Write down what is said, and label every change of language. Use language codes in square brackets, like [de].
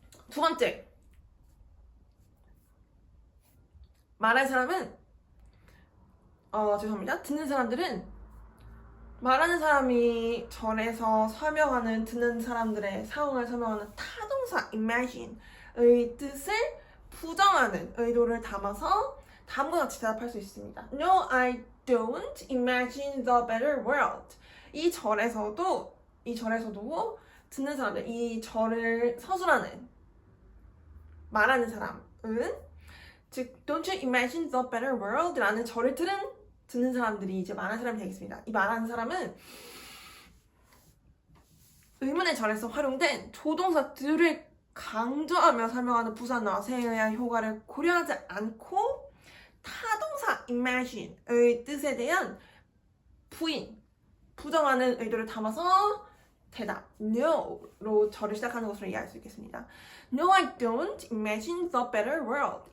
[ko] 두 번째, 말할 사람은 죄송합니다. 듣는 사람들은 말하는 사람이 절에서 설명하는 듣는 사람들의 상황을 설명하는 타동사 imagine의 뜻을 부정하는 의도를 담아서 다음과 같이 대답할 수 있습니다. [en] No, I don't imagine the better world. [ko] 이 절에서도 듣는 사람들, 이 절을 서술하는 말하는 사람은 즉 [en] Don't you imagine the better world? [ko] 라는 절을 듣는 사람들이 이제 말하는 사람이 되겠습니다. 이 말하는 사람은 의문의 절에서 활용된 조동사들을 강조하며 설명하는 부사 not에 의한 효과를 고려하지 않고 타동사 imagine의 뜻에 대한 부정하는 의도를 담아서 대답 no로 절을 시작하는 것으로 이해할 수 있겠습니다. [en] No, I don't imagine the better world.